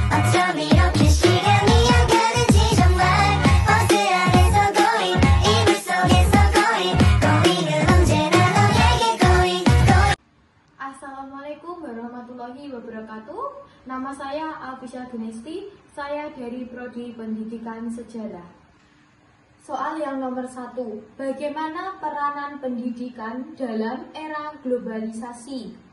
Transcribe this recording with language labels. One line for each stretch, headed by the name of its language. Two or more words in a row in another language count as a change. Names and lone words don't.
Korean: 어쩜 이렇게 시간이 약간은지 정말 버스 안에서 고잉 이불 속에서 고잉은 언제나 너에게 고잉.
Arabic: السلام عليكم ورحمة الله وبركاته.
Indonesian: Nama saya Alfisya Gunesti. Saya dari Prodi Pendidikan Sejarah. Soal yang nomor 1. Bagaimana peranan pendidikan dalam era globalisasi?